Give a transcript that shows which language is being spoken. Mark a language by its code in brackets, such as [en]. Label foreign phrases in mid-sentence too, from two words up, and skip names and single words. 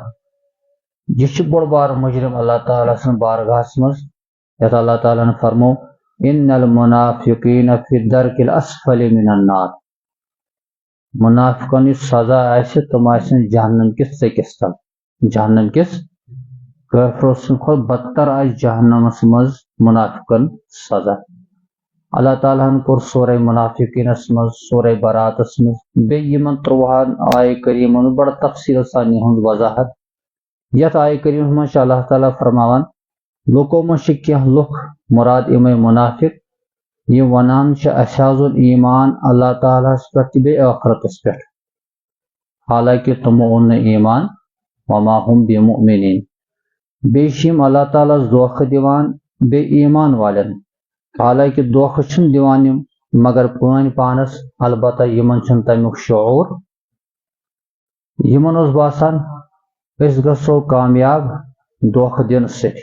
[ks] یہِ چھُ بوٚڑ بارٕ مجرم اللہ تعالیٰ سٕنٛز بارگاہس منٛز، یتھ اللہ تعالیٰ ہن فرمو [ar] ان المنافقین فی الدرک الاسفل من النار، [ks] منافقن یُس سزا آسہِ تِم آسن جہنم کِس ژٔکِس تل، جہنم کِس کٲفرو سٕنٛدِ کھۄتہٕ بدتر آسہِ جہنمس منٛز منافقن سزا۔ اللہ تعالیٰ ہن کوٚر سورہ منافقینس منٛز، سورہ براتس منٛز بیٚیہِ یِمن 13 آیہِ کریٖمن منٛز بڑٕ تفصیل سان یِہُنٛد وضاحت۔ یتھ آیہِ کریٖمس منٛز چھُ اللہ تعالیٰ فرماوان لوٗکو منٛز چھِ کینٛہہ لُکھ مراد یِمے منافق یِم ونان چھِ اسہِ حظ اوٚن ایمان اللہ تعالیٰ ہس پٮ۪ٹھ تہٕ بیٚیہِ ٲخرتس پٮ۪ٹھ، حالانکہ تِمو اوٚن نہٕ ایمان [ar] وما هم بمؤمنین۔ [ks] بیٚیہِ چھِ یِم اللہ تعالیٰ ہس دھوکہ دِوان بیٚیہِ ایمان والٮ۪ن، حالانکہ دھوکہ چھِنہٕ دِوان یِم مگر پٲنۍ پانس، البتہ یِمن چھُنہٕ تمیُک شعور۔ یِمن اوس باسان أسۍ گژھو کامیاب دھوکہ دِنہٕ سۭتۍ۔